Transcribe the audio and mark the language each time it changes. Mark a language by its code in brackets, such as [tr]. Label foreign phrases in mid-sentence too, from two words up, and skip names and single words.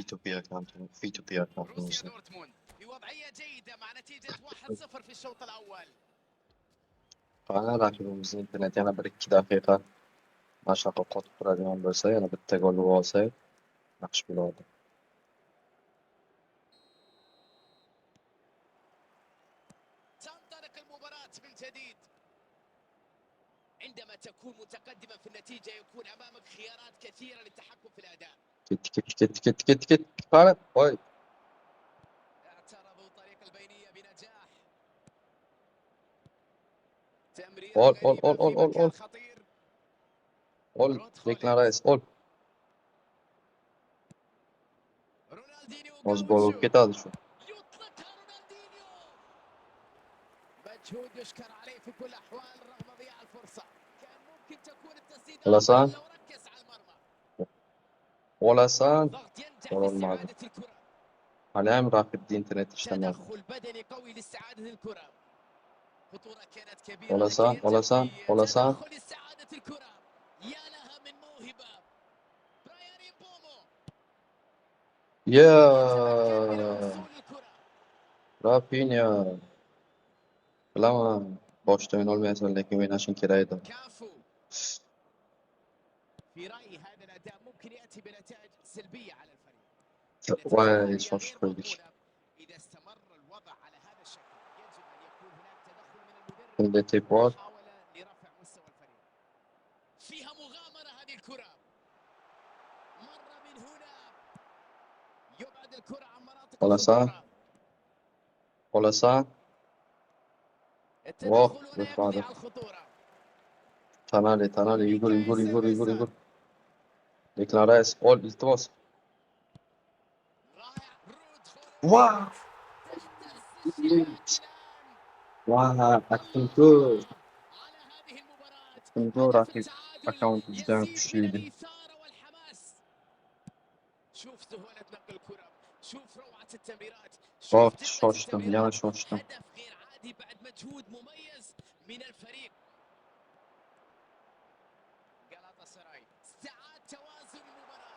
[uz] P2P [ar] بروسيا [uz] akkauntimiz. [ar] دورتموند بوضعية جيدة مع نتيجة 1-0 في الشوط الأول. [uz] Qani raqibimizning interneti yana 1-2 daqiqa mana shunaqa qotib turadigan bo'lsa, yana bitta gol urib olsak, yaxshi bo'lardi. [ar] تنطلق المباراة من جديد. عندما تكون متقدما في النتيجة يكون أمامك خيارات كثيرة للتحكم في الأداء. [uz] Ketdi. Qani, voy. [ar] اعترضوا طريق البينية بنجاح. تمريرة [uz] Ol. [ar] غريبة في مكان خطير. [uz] Ol, Declan Rice, ol. [ar] رونالدينيو [uz] Hozir gol urib [ar] غاوتشو [uz] ketadi shu. [ar] يطلقها رونالدينيو. مجهود يشكر عليه في كل الأحوال رغم ضياع الفرصة. كان ممكن تكون التسديدة [uz] Olasan, [ar] أفضل لو ركز على المرمى. [uz] olasan. [ar] ضغط ينجح [uz] Olmadi. [ar] باستعادة الكرة. [uz] Hali ham raqibda internet ishlamayapti. [ar] تدخل بدني قوي لاستعادة الكرة. خطورة كانت كبيرة لكن [uz] Olasan, [ar] ينجح في [uz] olasan. [ar] تدخل لاستعادة الكرة. يا لها من موهبة. برايان إمبومو يتمكن من [en] Yeah. [ar] الوصول للكرة. Rafinha. [uz] Bilaman, boshda o'yin olmaysan, lekin o'ynashing kerak edi. [ar] كافو. في رأيي هذا الأداء ممكن يأتي بنتائج سلبية على الفريق. [uz] Voy, [ar] النتيجة [uz] shoshib [ar] غير [uz] qo'ydik. [ar] مضمونة إذا استمر الوضع على هذا الشكل. يجب أن يكون هناك تدخل من المدرب [uz] Endi tepor. [ar] محاولة لرفع مستوى الفريق. فيها مغامرة هذه الكرة. مرة من هنا يبعد الكرة عن مناطق الخطورة. [uz] Olasan. [ar] التدخل هنا [uz] bitmadi. [ar] يقضي على الخطورة. [uz] Tanali, yugur. [ar] ميكايل [uz] Declan Rice, ol, iltimos. [ar] رائع. رود [en] Wow. [ar] تحت الشباك الآن. [en] Wow, Akinto. [ar] على هذه المباراة. [uz] Akinto [ar] هدف [uz] raqib [ar] التعادل [uz] Account juda ham kuchli edi. [ar] الإثارة والحماس. شوف سهولة نقل الكرة، شوف روعة التمريرات، شوف دقة [uz] Shoshdim, yana [ar] التمريرات. [uz] shoshdim. [ar] هدف غير عادي بعد مجهود مميز من الفريق. غالاتا سراي استعاد توازن المباراة.